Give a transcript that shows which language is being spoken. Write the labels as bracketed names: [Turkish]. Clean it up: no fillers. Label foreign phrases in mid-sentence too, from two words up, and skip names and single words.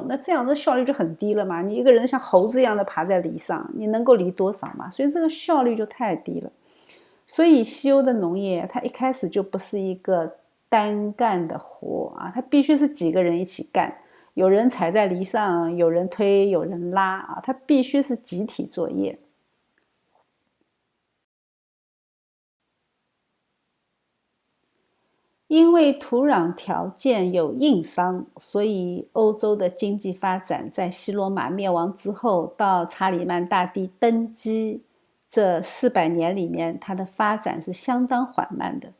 [Chinese] 那這樣的效率就很低了嘛，你一個人像猴子一樣的爬在犁上，你能夠犁多少嘛？所以这個效率就太低了。所以西歐的農業它一開始就不是一個單幹的活啊，它必須是幾個人一起幹，有人踩在犁上，有人推，有人拉啊，它必須是集體作業。因為土壤條件有硬傷，所以歐洲的經濟發展在西羅馬滅亡之後到查理曼大帝登基這400年裡面，它的發展是相當緩慢的。